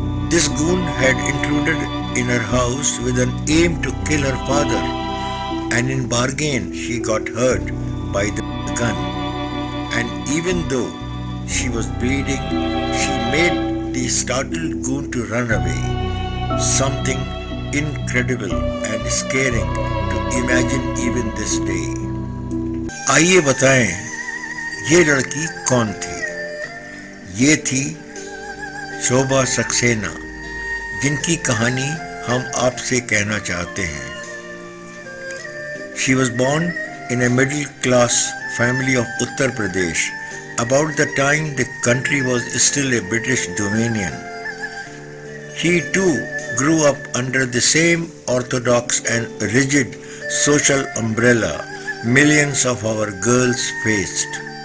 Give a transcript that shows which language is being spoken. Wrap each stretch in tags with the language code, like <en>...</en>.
<en>This goon had intruded in her house with an aim to kill her father, and in bargain she got hurt by the gun. And even though she was bleeding, she made the startled goon to run away. Something incredible and scaring to imagine even this day.</en> <hi>आइए बताएं ये लड़की कौन थी? ये थी शोभा सक्सेना, जिनकी कहानी हम आपसे कहना चाहते हैं।</hi> <en>She was born in a middle-class family of Uttar Pradesh about the time the country was still a British dominion. She too grew up under the same orthodox and rigid social umbrella millions of our girls faced.</en>